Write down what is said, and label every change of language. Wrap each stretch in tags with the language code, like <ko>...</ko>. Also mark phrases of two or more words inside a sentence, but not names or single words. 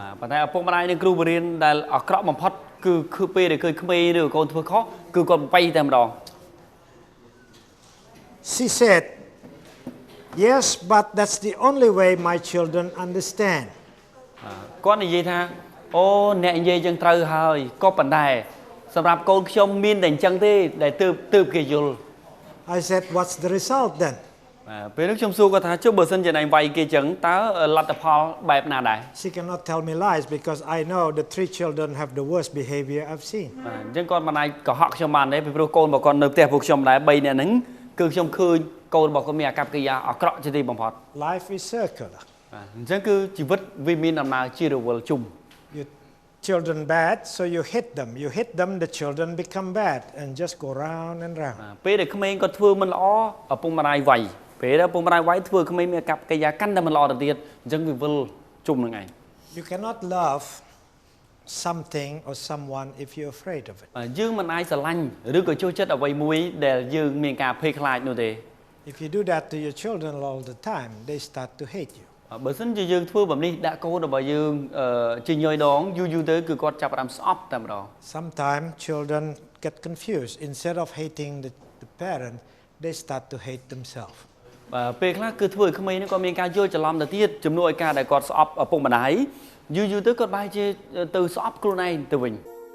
<km>ប៉ុន្តែឪពុកម្ដាយនិងគ្រូបង្រៀនដែលអាក្រក់បំផុតគឺពេលដែលឃើញក្មេងឬកូនធ្វើខុសគឺគាត់បបៃតែម្ដង</km> <en>She said, yes, but that's the only way my children understand.</en> <km>គាត់និយាយថាអូអ្នកនិយាយចឹងត្រូវហើយក៏ប៉ុន្តែសម្រាប់កូនខ្ញុំមានតែអញ្ចឹងទេដែលទើបគេយល់</km> <en>I said, what's the result then?</en> <km>ពេលនោះខ្ញុំសួរគាត់ថាចុះបើសិនជាឯងវាយគេចឹងតើលទ្ធផលបែបណាដែរ</km> <en>She cannot tell me lies because I know the 3 children have the worst behavior I've seen.</en> <km>អញ្ចឹងគាត់មិនអាចកុហកខ្ញុំបានទេពីព្រោះកូនរបស់គាត់នៅផ្ទះពួកខ្ញុំដែរ3នាក់ហ្នឹងគឺខ្ញុំឃើញកូនរបស់គាត់មានអាកប្បកិរិយាអាក្រក់ជាទីបំផុត</km> <en>Life is circular.</en> <km>អញ្ចឹងគឺជីវិតវាមានដំណើរជារវល់ជុំ</km> <en>Your children bad, so you hit them. You hit them, the children become bad and just go round and round.</en> <km>ពេលដែលក្មេងគាត់ធ្វើមិនល្អឪពុកម្ដាយវាយពេលដែលឪពុកម្ដាយវាយធ្វើក្មេងមានអាកប្បកិរិយាកាន់តែមិនល្អទៅទៀតអញ្ចឹងវាវិលជុំនឹងឯង</km> <en>You cannot love something or someone if you're afraid of it.</en> <km>យើងមិនអាចស្រឡាញ់ឬក៏ចូលចិត្តអ្វីមួយដែលយើងមានការភ័យខ្លាចនោះទេ</km> <en>If you do that to your children all the time, they start to hate you.</en> <km>បើសិនជាយើងធ្វើបែបនេះដាក់កូនរបស់យើងជាញយដងយូរទៅគឺគាត់ចាប់ផ្ដើមស្អប់តែម្ដង</km> <en>Sometimes children get confused. Instead of hating the parent, they start to hate themselves.</en> <km>ពេលខ្លះគឺធ្វើឲ្យក្មេងនេះគាត់មានការយល់ច្រឡំទៅទៀតជំនួសឲ្យការដែលគាត់ស្អប់ឪពុកម្ដាយយូរទៅគាត់បែរជាទៅស្អប់ខ្លួនឯងទៅវិញ</km>